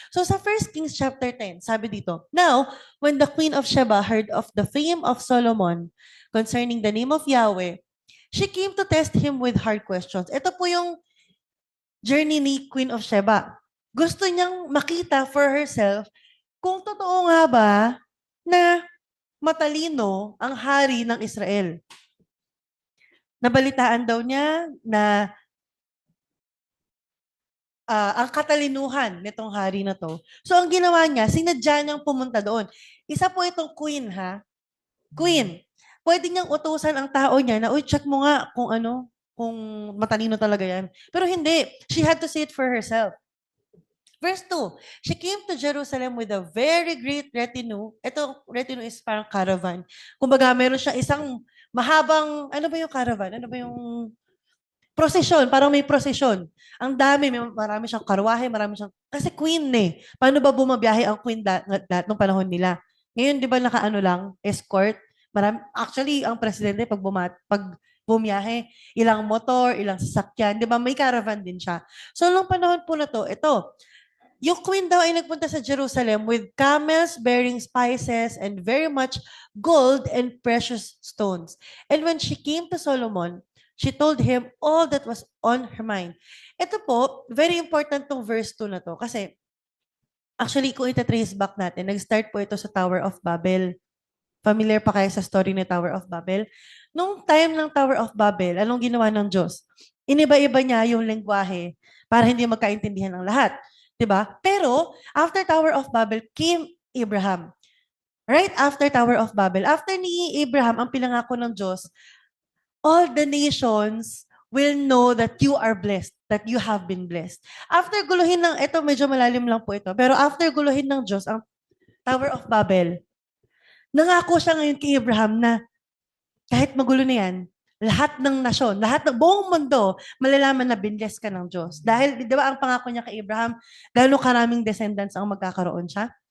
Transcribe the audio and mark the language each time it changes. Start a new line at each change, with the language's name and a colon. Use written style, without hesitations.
Filipino: So sa 1 Kings chapter 10, sabi dito,
English: "Now, when the Queen of Sheba heard of the fame of Solomon concerning the name of Yahweh, she came to test him with hard questions."
Filipino: Ito po yung journey ni Queen of Sheba. Gusto niyang makita for herself kung totoo nga ba na matalino ang hari ng Israel. Nabalitaan daw niya na ang katalinuhan nitong hari na to. So ang ginawa niya, sinadya niyang pumunta doon. Isa po itong queen, ha? Queen. Pwede niyang utusan ang tao niya na, uy, check mo nga kung ano, kung matalino talaga yan. Pero hindi.
English: She had to see it for herself. Verse 2, she came to Jerusalem with a very great retinue.
Filipino: Ito, retinue is parang caravan. Kumbaga, meron siya isang mahabang, ano ba yung caravan? Ano ba yung prosesyon? Parang may prosesyon. Ang dami, marami siyang karwahe, marami siyang, kasi queen eh. Paano ba bumabiyahe ang queen nung panahon nila? Ngayon, di ba nakaano lang, escort? Actually, ang presidente, pag bumiyahe, ilang motor, ilang sasakyan, di ba may caravan din siya. So, nung panahon po na to, ito, yung queen daw ay nagpunta sa Jerusalem
English: with camels bearing spices and very much gold and precious stones. And when she came to Solomon, she told him all that was on her mind.
Filipino: Ito po, very important tong verse 2 na to kasi actually kung ita-trace back natin, nag-start po ito sa Tower of Babel. Familiar pa kayo sa story ni Tower of Babel? Nung time ng Tower of Babel, anong ginawa ng Diyos? Iniba-iba niya yung lengguwahe para hindi magkaintindihan ng lahat. Diba? Pero, after Tower of Babel came Abraham.
English: Right after Tower of Babel, after
Filipino: ni Abraham, ang pinangako ng Diyos,
English: all the nations will know that you are blessed, that you have been blessed.
Filipino: After guluhin ng, ito medyo malalim lang po ito, pero after guluhin ng Diyos ang Tower of Babel, nangako siya ngayon kay Abraham na kahit magulo na yan, lahat ng nasyon, lahat ng buong mundo, malalaman na binless ka ng Diyos. Dahil, di ba ang pangako niya kay Abraham, gano'ng karaming descendants ang magkakaroon siya?